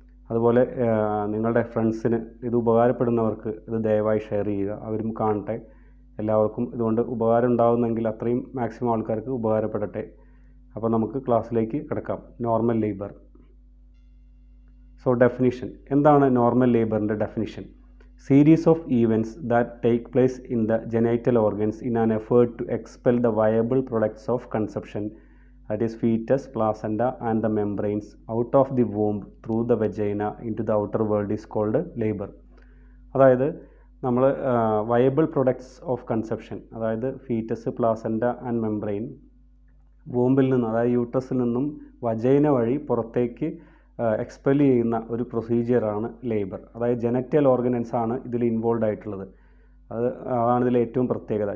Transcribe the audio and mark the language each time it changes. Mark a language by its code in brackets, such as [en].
[ml] അതുപോലെ നിങ്ങളുടെ ഫ്രണ്ട്സിന് ഇത് ഉപകാരപ്പെടുന്നവർക്ക് ഇത് ദയവായി ഷെയർ ചെയ്യുക, അവരും കാണട്ടെ. എല്ലാവർക്കും ഇതുകൊണ്ട് ഉപകാരം ഉണ്ടാകുന്നെങ്കിൽ അത്രയും മാക്സിമം ആൾക്കാർക്ക് ഉപകാരപ്പെടട്ടെ. അപ്പോൾ നമുക്ക് ക്ലാസ്സിലേക്ക് കിടക്കാം. Normal labour. സോ ഡെഫിനിഷൻ എന്താണ് normal ലേബറിൻ്റെ definition? [en] Series of events that take place in the genital organs in an effort to expel the viable products of conception, that is fetus, placenta and the membranes, out of the womb through the vagina into the outer world is called labor. [ml] അതായത് നമ്മൾ [en] viable products of conception, [ml] അതായത് foetus, placenta and membrane വൂമ്പിൽ നിന്ന്, അതായത് യൂട്രസിൽ നിന്നും vagina വഴി പുറത്തേക്ക് expel ചെയ്യുന്ന ഒരു പ്രൊസീജിയറാണ് ലേബർ. അതായത് ജെനറ്റൽ ഓർഗൻസ് ആണ് ഇതിൽ ഇൻവോൾവ് ആയിട്ടുള്ളത്. അതാണ് ഇതിലെ ഏറ്റവും പ്രത്യേകത.